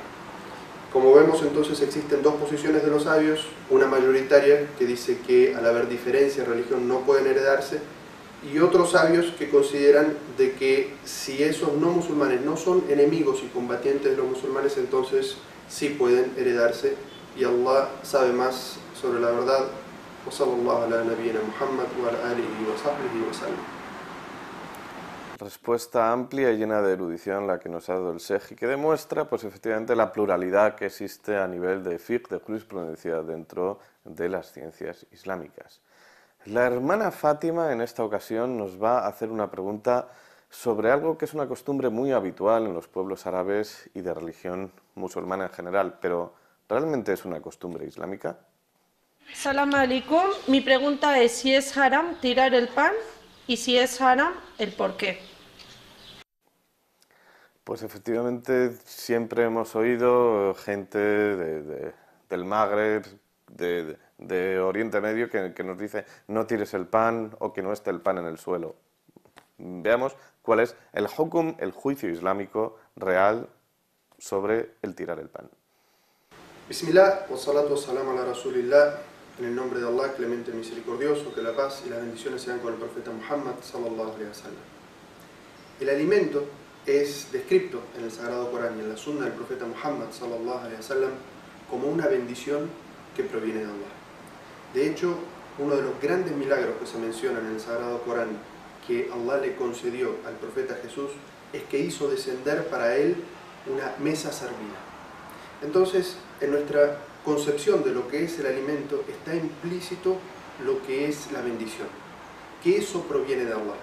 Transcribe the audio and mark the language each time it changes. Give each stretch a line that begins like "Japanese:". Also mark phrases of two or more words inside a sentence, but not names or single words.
Spanish: Como vemos, entonces existen dos posiciones de los sabios, una mayoritaria que dice que al haber diferencia en religión no pueden heredarse, y otros sabios que consideran de que si esos no musulmanes no son enemigos y combatientes de los musulmanes, entonces sí pueden heredarse, y Allah sabe más sobre la verdad.
Arabic: وصلى الله على نبينا محمد وعلى آله وصحبه وسلم.
Spanish: Respuesta amplia y llena de erudición la que nos ha dado el Sheikh, y que demuestra pues efectivamente la pluralidad que existe a nivel de fiqh, de jurisprudencia dentro de las ciencias islámicas. La hermana Fátima en esta ocasión nos va a hacer una pregunta sobre algo que es una costumbre muy habitual en los pueblos árabes y de religión musulmana en general, pero ¿realmente es una costumbre islámica?
Arabic: سلام عليكم.
Spanish: Mi pregunta es si es haram tirar el pan y si es haram, el por qué. Pues efectivamente siempre hemos oído gente del Magreb, de Oriente Medio, que nos dice no tires el pan o que no esté el pan en el suelo. Veamos cuál es el hukum, el juicio islámico real sobre el tirar el pan.
Arabic: بسم الله والصلاة والسلام على رسول الله,
Spanish: en el nombre de Allah, clemente misericordioso, que la paz y las bendiciones sean con el profeta Muhammad
Arabic: صلى الله عليه وسلم.
Spanish: El alimento es descrito en el Sagrado Corán y en la Sunna del profeta Muhammad
Arabic: صلى الله عليه وسلم
Spanish: como una bendición que proviene de Allah. De hecho, uno de los grandes milagros que se mencionan en el Sagrado Corán que Allah le concedió al profeta Jesús es que hizo descender para él una mesa servida. Entonces, en nuestra concepción de lo que es el alimento está implícito lo que es la bendición, que eso proviene de Allah.